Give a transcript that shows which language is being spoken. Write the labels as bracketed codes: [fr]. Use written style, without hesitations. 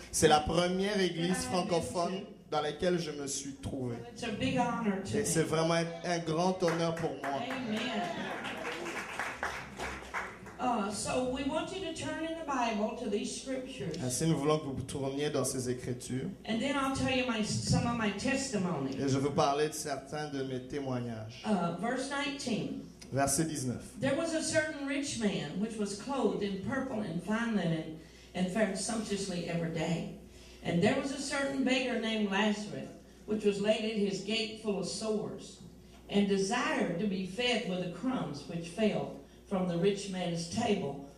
[fr] C'est la première église francophone dans laquelle je me suis trouvé. [en] It's a big honor to [fr] Et c'est [en] me. [fr] vraiment un grand honneur pour moi. Amen. [en] So we want you to turn in the Bible to these scriptures. [fr] Ainsi, nous voulons que vous tourniez dans ces Écritures. [en] And then I'll tell you some of my testimony. [fr] Et je vais vous parler de certains de mes témoignages. [en] Verse 19. [fr] Verset 19. [en] There was a certain rich man which was clothed in purple and fine linen and fared sumptuously every day. And there was a certain beggar named Lazarus which was laid at his gate full of sores and desired to be fed with the crumbs which fell from the rich man's table.